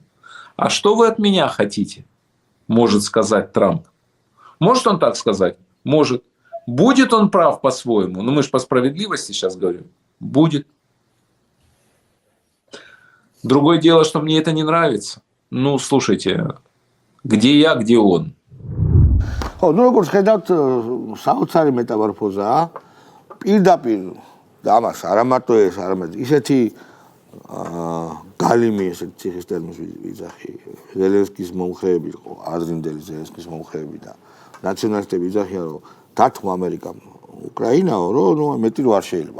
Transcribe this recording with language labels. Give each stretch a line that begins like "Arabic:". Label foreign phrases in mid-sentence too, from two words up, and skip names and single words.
Russian: А что вы от меня хотите? Может сказать Трамп. Может он так сказать? Может. Будет он прав по-своему? Ну мы же по справедливости сейчас говорим. Будет. Другое дело, что мне это не нравится. Ну, слушайте, где я, где он?
Georgian: ხო, ну როგორც ხედავთ, საოცარი მეტამორფოზაა. პირდაპირ და ამას არა მარტო ეს, არამედ ისეთი გალიმი ესეთი ციხის ტერმინს ვიძახი. ზელენსკის მომხრეები იყო, აზრინდელი ზელენსკის მომხრეები და ნაციონალისტები იძახიან, რომ დათმო ამერიკამ უკრაინაო, რომ ნუ მეტი რო არ შეიძლება.